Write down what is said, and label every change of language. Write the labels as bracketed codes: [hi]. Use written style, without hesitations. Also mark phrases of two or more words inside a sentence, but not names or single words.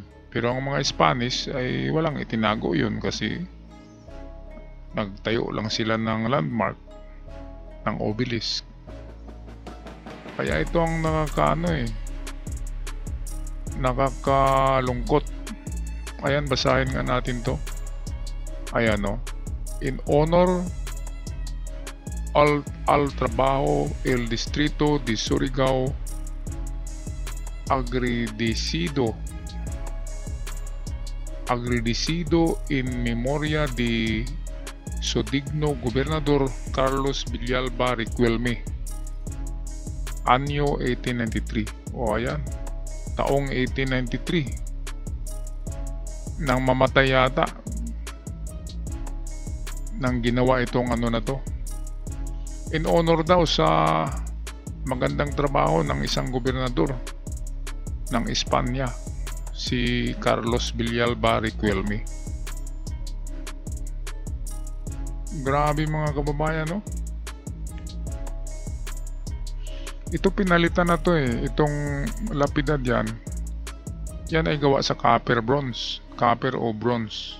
[tl] Pero ang mga Spanish ay walang itinago yun kasi nagtayo lang sila ng landmark, ng obelisk. Kaya ito ang nakakalungkot. Ayan, basahin nga natin to. [es] Ayan [en] in honor [es] al trabajo el distrito de Surigao agradecido en memoria de su digno gobernador Carlos Villalba Riquelme, anyo 1893. [tl] Ayan, taong 1893 nang mamatay yata nang ginawa itong na to. [en] In honor [tl] daw sa magandang trabaho ng isang gobernador ng Espanya, si Carlos Villalba Riquelme. Grabe mga kababayan Ito pinalitan na to itong lapidad yan ay gawa sa copper o bronze.